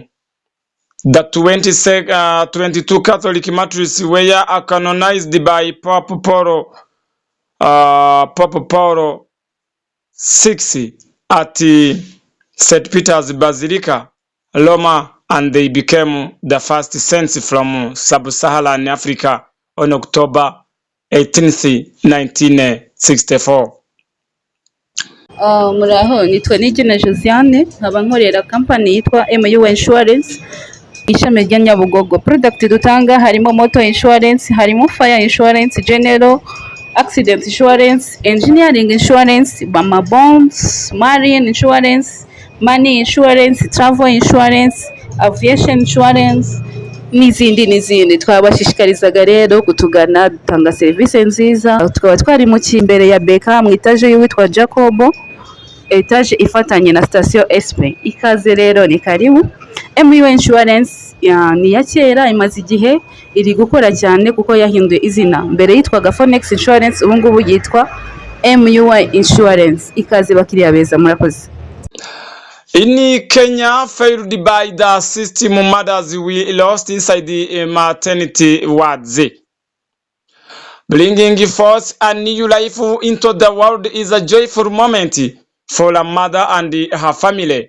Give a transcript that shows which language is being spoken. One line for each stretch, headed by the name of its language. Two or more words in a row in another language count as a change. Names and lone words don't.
English: The 22 Catholic martyrs were canonized by Pope Paul VI at St. Peter's Basilica, Roma, and they became the first saints from sub-Saharan Africa on October 18th, 1964.
Kinyarwanda: Muraho, nitwa Nigena Josiane, nkaba nkorera company yitwa MU Insurance, ishami rya Nyabugogo.
English: Product
Kinyarwanda: dutanga harimo
English: motor insurance, harimo fire insurance, general accident insurance, engineering insurance, Bama bonds, marine insurance, money insurance, travel insurance, aviation insurance n'izindi.
Kinyarwanda: Twabashishikarizaga rero kutugana, dutanga serivisi nziza. Tukaba twari mu kimbere ya Beka mu etaje y'uwitwa Jacobo, etaje ifatanye na station SP. Ikaze rero, ni karibu. MU Insurance ni ya kera, imaze igihe iri gukora cyane kuko yahinduye izina. Mbere yitwaga Phoenix Insurance, ubu ngubu yitwa MU Insurance. Ikaze bakiriya beza, murakoze.
English: In Kenya, failed by the system, mothers we lost inside the maternity wards. Bringing forth a new life into the world is a joyful moment for a mother and her family.